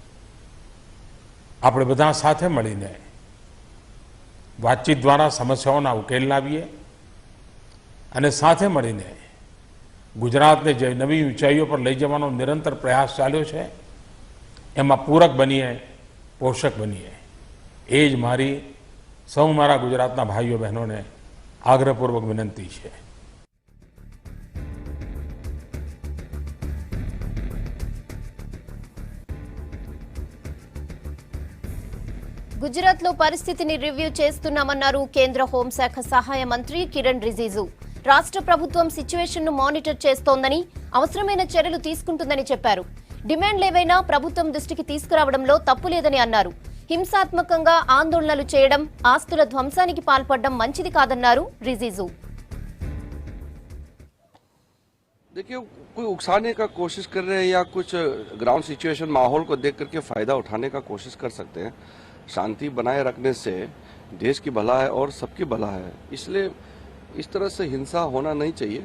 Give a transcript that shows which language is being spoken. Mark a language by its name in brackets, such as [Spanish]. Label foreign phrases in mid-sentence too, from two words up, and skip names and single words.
[Gujarati] આપણે બધા સાથે મળીને વાતચીત દ્વારા સમસ્યાઓના ઉકેલ લાવીએ અને સાથે મળીને ગુજરાતને જે નવી ઊંચાઈઓ પર લઈ જવાનો નિરંતર પ્રયાસ ચાલ્યો છે એમાં પૂરક બનીએ, પોષક બનીએ એ જ મારી સૌ મારા ગુજરાતના ભાઈઓ બહેનોને આગ્રહપૂર્વક વિનંતી છે. [Telugu] గుజరాత్లో పరిస్థితిని రివ్యూ చేస్తున్నామన్నారు కేంద్ర హోంశాఖ సహాయ మంత్రి కిరణ్ రిజిజు. రాష్ట్ర ప్రభుత్వం [English] situation monitor [Telugu] చేస్తోందని, అవసరమైన చర్యలు తీసుకుంటుందని చెప్పారు. డిమాండ్లేవైనా ప్రభుత్వం దృష్టికి తీసుకురావడంలో తప్పు లేదని అన్నారు. హింసాత్మకంగా ఆందోళనలు చేయడం, ఆస్తుల ధ్వంసానికి పాల్పడడం మంచిది కాదన్నారు రిజిజు. [Hindi] देखिए, कोई उकसाने का कोशिश कर रहे हैं या कुछ [English] ground situation [Hindi] माहौल को देख करके फायदा उठाने का कोशिश कर सकते हैं. शांति बनाए रखने से देश की भला है और सबकी भला है, इसलिए इस तरह से हिंसा होना नहीं चाहिए.